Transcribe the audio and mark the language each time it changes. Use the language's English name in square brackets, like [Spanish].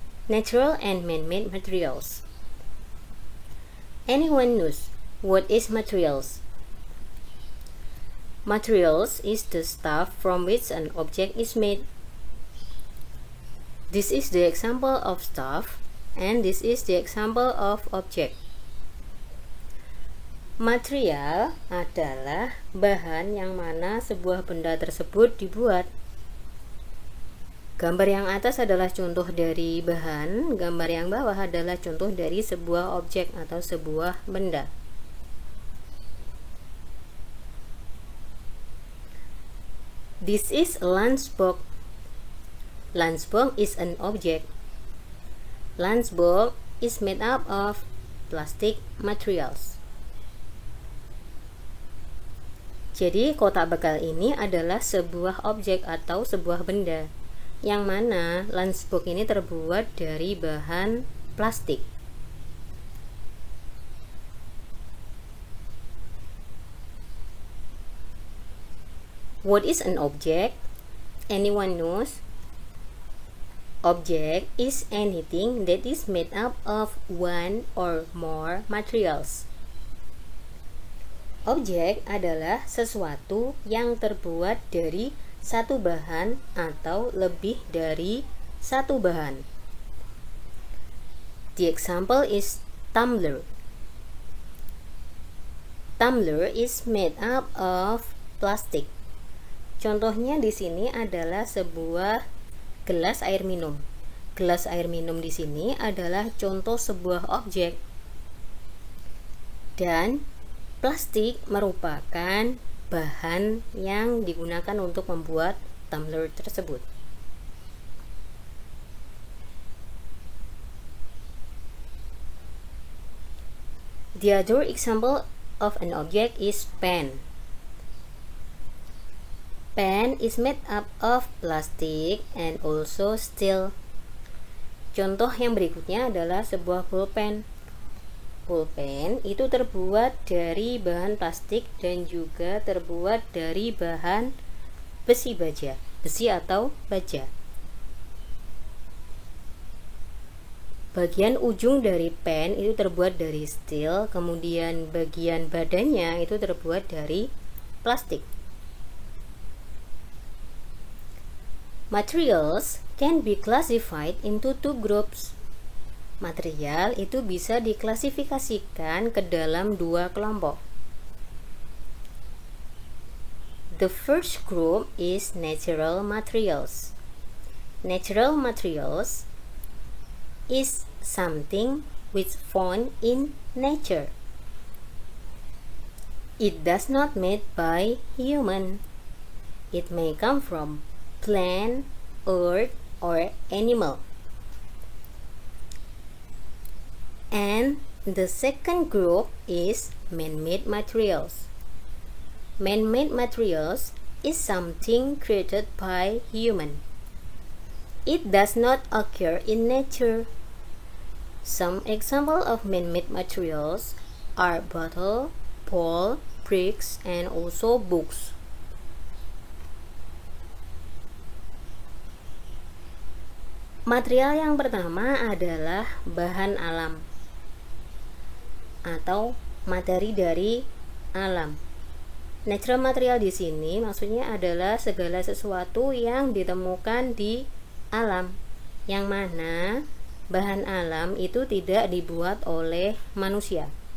[English] Natural and man-made materials. Anyone knows what is materials? Materials is the stuff from which an object is made. This is the example of stuff, and this is the example of object. [Indonesian] Material adalah bahan yang mana sebuah benda tersebut dibuat. Gambar yang atas adalah contoh dari bahan, gambar yang bawah adalah contoh dari sebuah objek atau sebuah benda. [English] This is a lunchbox. Lunchbox is an object. Lunchbox is made up of plastic materials. [Indonesian] Jadi kotak bekal ini adalah sebuah objek atau sebuah benda, yang mana lunchbox ini terbuat dari bahan plastik. [English] What is an object? Anyone knows? Object is anything that is made up of one or more materials. [Indonesian] Objek adalah sesuatu yang terbuat dari satu bahan atau lebih dari satu bahan. [English] The example is tumbler. Tumbler is made up of plastic. [Indonesian] Contohnya di sini adalah sebuah gelas air minum. Gelas air minum di sini adalah contoh sebuah objek. Dan plastik merupakan bahan yang digunakan untuk membuat tumbler tersebut. [English] The other example of an object is pen. Pen is made up of plastic and also steel. [Indonesian] Contoh yang berikutnya adalah sebuah pulpen. Pulpen itu terbuat dari bahan plastik dan juga terbuat dari bahan besi baja, besi atau baja. Bagian ujung dari pen itu terbuat dari steel, kemudian bagian badannya itu terbuat dari plastik. [English] Materials can be classified into two groups. [Indonesian] Material itu bisa diklasifikasikan ke dalam dua kelompok. [English] The first group is natural materials. Natural materials is something which found in nature. It does not made by human. It may come from plant, earth, or animal. And the second group is man-made materials. Man-made materials is something created by human. It does not occur in nature. Some examples of man-made materials are bottle, bowl, bricks, and also books. [Indonesian] Material yang pertama adalah bahan alam atau materi dari alam. Natural material di sini maksudnya adalah segala sesuatu yang ditemukan di alam, yang mana bahan alam itu tidak dibuat oleh manusia.